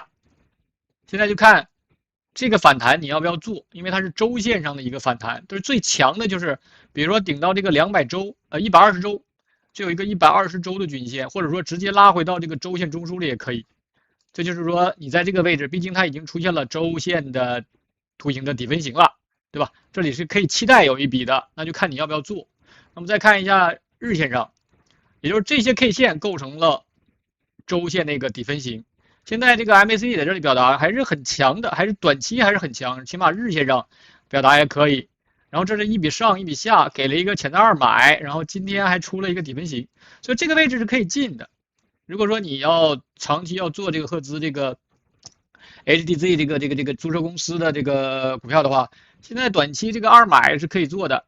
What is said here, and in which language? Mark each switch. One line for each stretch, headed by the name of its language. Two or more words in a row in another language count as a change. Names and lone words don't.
Chinese: 現在就看這個反彈你要不要做，因為它是周線上的一個反彈，就是最強的就是比如說頂到這個200周120周，就有一個120周的均線，或者說直接拉回到這個周線中樞裡也可以。這就是說你在這個位置，畢竟它已經出現了周線的圖形的底分型了，對吧？這裡是可以期待有一筆的，那就看你要不要做。那麼再看一下日線上，也就是這些 K 線構成了周線那個底分型。現在這個 MACD 在這裡表達還是很強的，還是短期還是很強，起碼日線上表達也可以。然後這是一筆上一筆下，給了一個潛在2買，然後今天還出了一個底分型，所以這個位置是可以進的。如果說你要長期要做這個赫茲這個HTZ 這個租車公司的這個股票的話，現在短期這個2買是可以做的。